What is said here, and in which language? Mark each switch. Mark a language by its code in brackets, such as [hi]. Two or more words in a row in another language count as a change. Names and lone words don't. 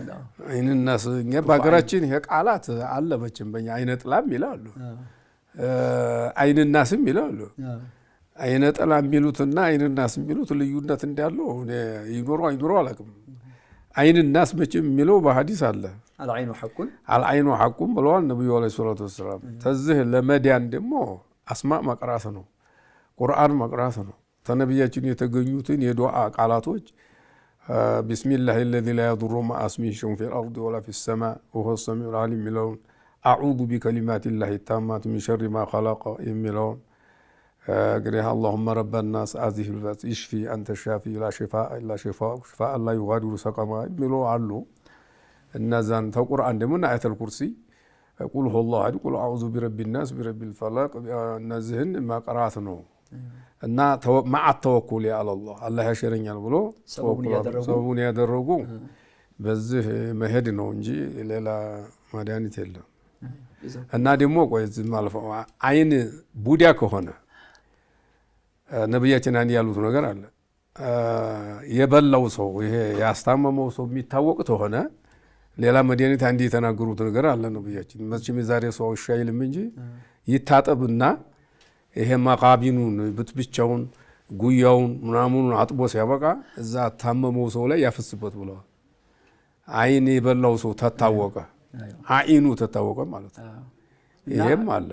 [am] አይንናስ እኛ በሀገራችን ይሄ ቃላት አለ መቼም። በእኛ አይነ ጥላም ይላሉ፣ አይንናስም ይላሉ። አይነ ጥላ የሚሉትና አይንናስ የሚሉት ልዩነት እንዳለው ይኖረው አላውቅም። አይንናስ መቼም የሚለው በሐዲስ አለ። [ar] العين حق [am] ብለዋል ነብዩ [ar] عليه الصلاة [am] ወሰላም። ተዚህ ለመዳን ደግሞ አስማእ መቅራት ነው፣ ቁርአን መቅራት ነው። ተነብያችን የተገኙትን የዱዓ ቃላቶች [ar] بسم الله الذي لا يضر مع اسمه شيء في الارض ولا في السماء وهو السميع العليم የሚለውን اعوذ بكلمات الله التامات من شر ما خلق [am] የሚለውን እንግዲህ [ar] اللهم رب الناس اذهب الباس اشفي انت الشافي لا شفاء الا شفاءك شفاء لا يغادر سقما [am] የሚለው አሉ። እነዛን ተቁርአን ደግሞ አያተል ኩርሲ [ar] قل هو الله أحد قل أعوذ برب الناس برب الفلق [am] እነዚህን መቅራት ነው። እና [ar] مع التوكل على الله [am] አላህ ያሸረኛል ብሎ ሰበቡን ያደረጉ በዚህ መሄድ ነው እንጂ ሌላ መድኃኒት የለም። እና ደግሞ ቆይ ዝም አልፈው አይን ቡዳ ከሆነ ነብያችን አንድ ያሉት ነገር አለ። የበላው ሰው ይሄ ያስታመመው ሰው የሚታወቅ ተሆነ ሌላ መድኃኒት አንድ የተናገሩት ነገር አለ ነብያችን። መቼም የዛሬ ሰው ሻይልም እንጂ ይታጠብና ይሄ ማቃቢኑን ብቻውን ጉያውን ምናምኑን አጥቦ ሲያበቃ እዛ ታመመው ሰው ላይ ያፈስበት ብለዋል። አይን የበላው ሰው ተታወቀ፣ አይኑ ተታወቀ ማለት ነው። ይሄም አለ